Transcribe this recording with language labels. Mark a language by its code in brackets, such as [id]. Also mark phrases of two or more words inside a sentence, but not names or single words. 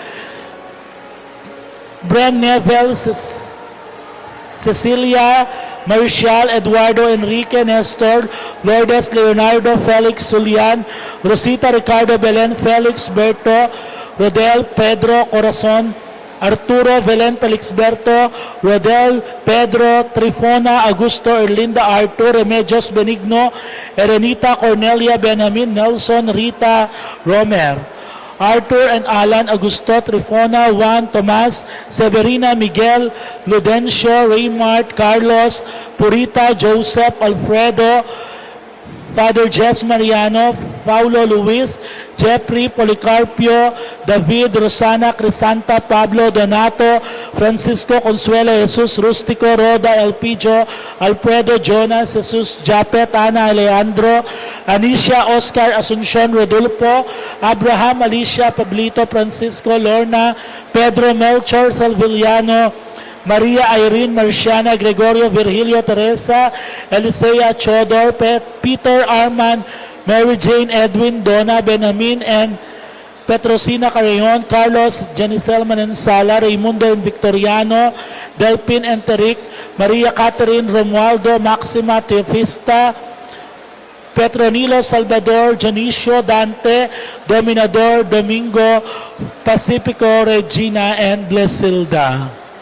[en] Bren Nevel, Cecilia, Marcial, Eduardo, Enrique, Nestor, Lourdes, Leonardo, Felix, Julian, Rosita, Ricardo, Belen, Felix, Berto, Rodel, Pedro, Corazon, Arturo, Belen, Felixberto, Rodel, Pedro, Trifona, Augusto, Erlinda, Artur, Remedios, Benigno, Erenita, Cornelia, Benjamin, Nelson, Rita, Romer. Arthur and Alan, Augusto, Trifona, Juan, Tomas, Severina, Miguel, Ludencio, Raymart, Carlos, Purita, Joseph, Alfredo, Father Jess Mariano, Paulo Luis, Jeffrey, Policarpio, David, Rosana, Crisanta, Pablo, Donato, Francisco, Consuelo, Jesus, Rustico, Roda, Elpidio, Alfredo, Jonas, Jesus, Japet, Ana, Alejandro, Anisha, Oscar, Asuncion, Rodolfo, Abraham, Alicia, Pablito, Francisco, Lorna, Pedro, Melchor, Salviliano, Maria Irene, Marciana, Gregorio, Virgilio, Teresa, Elisea, Chodor, Peter, Arman, Mary Jane, Edwin, Donna, Benjamin, and Petrosina Carreon, Carlos, Janicel Manensala, Raimundo and Victoriano, Delpin and Teric, Maria Catherine, Romualdo, Maxima, Teofista, Petronilo Salvador, Janicio Dante, Dominador Domingo, Pacifico Regina, and Blesilda.